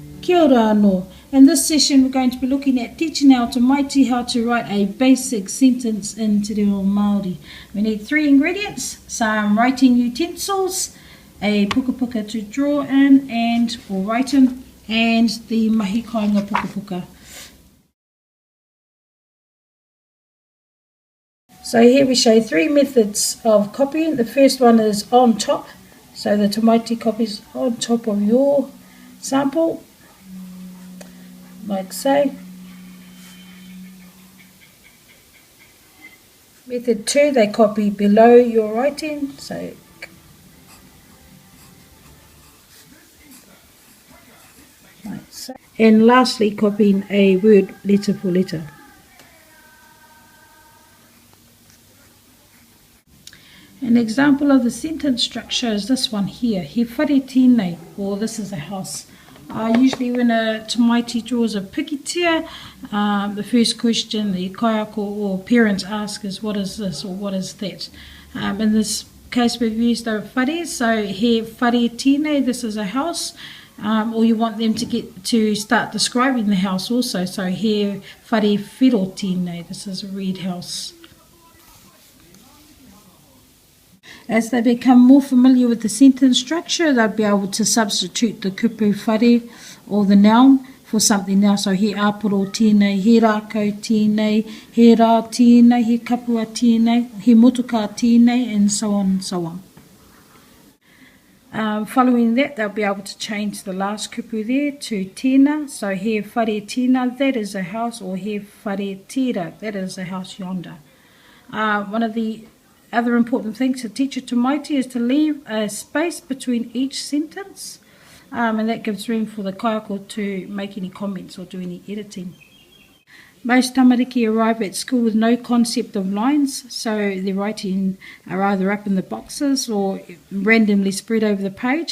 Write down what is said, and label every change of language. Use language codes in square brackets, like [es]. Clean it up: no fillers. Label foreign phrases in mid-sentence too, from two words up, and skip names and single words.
[mi] Kia ora anō. [en] In this session we're going to be looking at teaching our tamaiti how to write a basic sentence in Te Reo Māori. We need 3 ingredients, some writing utensils, a [mi] puka puka [en] to draw in or write in, and the [mi] mahi kāinga puka puka. [en] So here we show 3 methods of copying. The first one is on top. So the tamaiti copies on top of your sample, like so. Method 2, they copy below your writing, so like so. And lastly, copying a word letter for letter. An example of the sentence structure is this one here. [mi] He whare tēnei, [en] or this is a house. Usually when a tamaiti draws a pikitia, the first question the kaiako or parents ask is what is this or what is that. In this case we've used a whare, so [mi] he whare tēnei, [en] this is a house. Or you want them to start describing the house also, so [mi] he whare whiro tēnei, [en] this is a red house. As they become more familiar with the sentence structure, they'll be able to substitute the [mi] kupu whare [en] or the noun for something else. [mi] So he aporo tēnei, he rākau tēnei, he rā tēnei, he kapua tēnei, he motuka tēnei, [en] and so on and so on. Following that, they'll be able to change the last kupu there to tēnā. [mi] So he whare tēnā, [en] that is a house, or [mi] he whare tēra, [en] that is a house yonder. One of the other important things to teach a tamaiti is to leave a space between each sentence, and that gives room for the kaiako to make any comments or do any editing. Most tamariki arrive at school with no concept of lines, so their writing are either up in the boxes or randomly spread over the page.